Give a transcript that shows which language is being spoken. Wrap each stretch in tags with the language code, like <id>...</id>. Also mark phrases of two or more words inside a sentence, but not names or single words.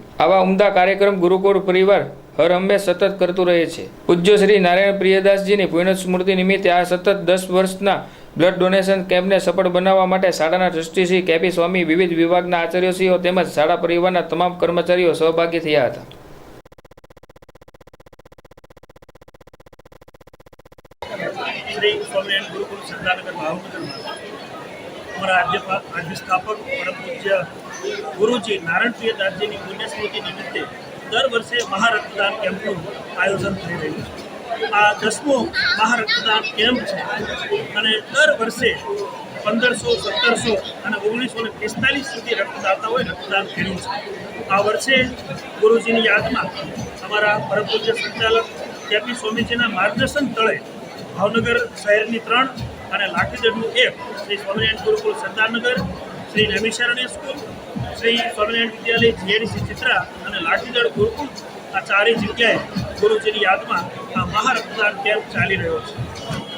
<gu>આવા ઉમદા કાર્યક્રમ ગુરુકુળ પરિવાર હર હંમેશ સતત કરતું રહે છે। પૂજ્ય શ્રી નારાયણ પ્રિયદાસજીની પુણ્ય સ્મૃતિ નિમિત્તે આ સતત 10 વર્ષના</gu> <en>blood donation</en> <gu>કેમ્પને સફળ બનાવવા માટે શાળાના ટ્રસ્ટી શ્રી કેપી સ્વામી, વિવિધ વિભાગના આચાર્યશ્રીઓ તેમજ શાળા પરિવારના તમામ કર્મચારીઓ સહભાગી થયા હતા।</gu> <hi>श्री स्वामिनारायण गुरुकुल सरदारनगर भावनगर हमारा आद्य स्थापक परम पूज्य गुरुजी नारायण प्रियदासजी की पुण्यस्मृति निमित्ते दर वर्षे महारक्तदान कैम्पનું</hi> <gu>આયોજન થઈ રહ્યું છે। આ 10મો મહારક્તદાન કેમ્પ છે અને દર વર્ષે 1500, 1700 અને 1945 સુધી રક્તદાતાઓએ રક્તદાન કર્યું છે। આ વર્ષે ગુરુજીની યાદમાં અમારા પરમ પૂજ્ય સંચાલક કેપી સ્વામીજીના માર્ગદર્શન તળે ભાવનગર શહેરની 3 અને લાઠીદળનું 1 શ્રી સ્વામિનારાયણ ગુરુકુળ સરદારનગર, શ્રી નૈમિષારણ્ય સ્કૂલ, શ્રી સ્વામિનારાયણ વિદ્યાલય જીઆઈડીસી ચિત્રા અને લાઠીદળ ગુરુકુળ આ 4 જગ્યાએ ગુરુજીની યાદમાં આ મહારક્તદાન કેમ્પ ચાલી રહ્યો છે।</gu>